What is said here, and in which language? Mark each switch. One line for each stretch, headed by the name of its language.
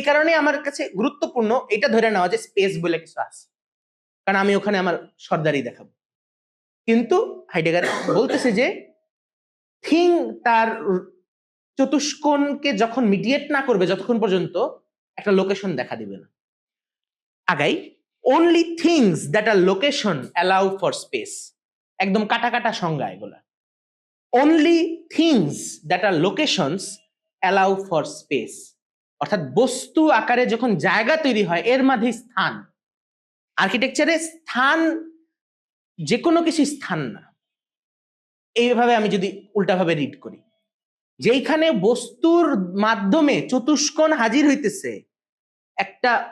Bangla: এই কারণে আমার কাছে গুরুত্বপূর্ণ এটা ধরে নেওয়া যে স্পেস বলে কিছু আছে, কারণ আমি ওখানে আমার সর্দারি দেখাবো। কিন্তু হাইডেগার বলতেছে যে থিং তার চতুষ্কোণকে যখন মিডিয়েট না করবে, যতক্ষণ পর্যন্ত একটা লোকেশন দেখা দিবে না।
English: আগাই, only things that are location allow for space.
Bangla: একদম কাটা কাটা সংজ্ঞা এগুলা।
English: only things that are locations allow for space.
Bangla: অর্থাৎ বস্তু আকারে যখন জায়গা তৈরি হয়, এর মাঝে স্থান। আর্কিটেকচারে স্থান যে কোনো কিছু স্থান না, এইভাবে আমি যদি উল্টাভাবে রিড করি, যেখানে বস্তুর মাধ্যমে চতুষ্কোণ হাজির হইতেছে, একটা